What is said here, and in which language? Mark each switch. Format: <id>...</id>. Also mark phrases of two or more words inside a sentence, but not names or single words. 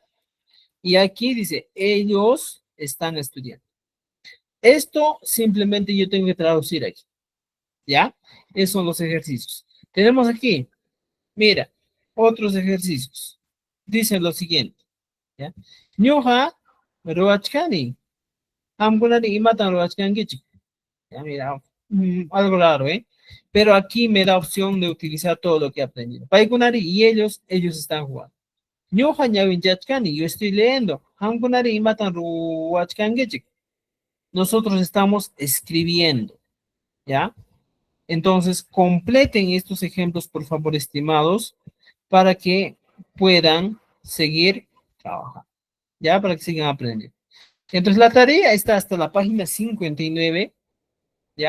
<es>Y aquí dice, ellos están estudiando. Esto simplemente yo tengo que traducir aquí. ¿Ya? Esos son los ejercicios. Tenemos aquí, mira, otros ejercicios. Dicen lo siguiente. ¿Ya?</es> <qu>Ñuqa ruachkani. Hamkunari imatan ruachkankichik.</qu> <es>Ya, mira, algo raro, ¿eh? Pero aquí me da opción de utilizar todo lo que he aprendido. Paikunari y ellos están jugando.</es> <qu>Ñuqa ñawinchachkani,</qu> <es>yo estoy leyendo.</es> <qu>Hamkunari imatan ruachkankichik.</qu> <es>Nosotros estamos escribiendo, ¿ya? Entonces, completen estos ejemplos, por favor, estimados, para que puedan seguir trabajando, ¿ya? Para que sigan aprendiendo. Entonces, la tarea está hasta la página 59, ¿ya?</es>